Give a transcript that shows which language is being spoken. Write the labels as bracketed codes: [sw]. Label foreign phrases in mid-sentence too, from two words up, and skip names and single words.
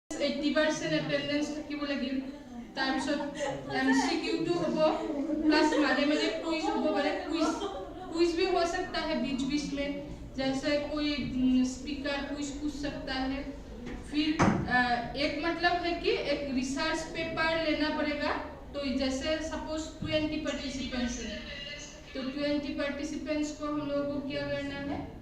[as] 80% এটেন্ডেন্স থাকিব লাগিল তাৰপিছত MCQ টো হ'ব প্লাস [hi] मारे मारे क्विज हो পাৰে क्विज भी हो सकता है बीच बीच में जैसे कोई स्पीकर क्विज पूछ सकता है फिर एक मतलब है कि एक रिसर्च पेपर लेना पड़ेगा तो जैसे सपोज 20 पार्टिसिपेंट्स हैं तो 20 पार्टिसिपेंट्स को हम लोगों को क्या करना है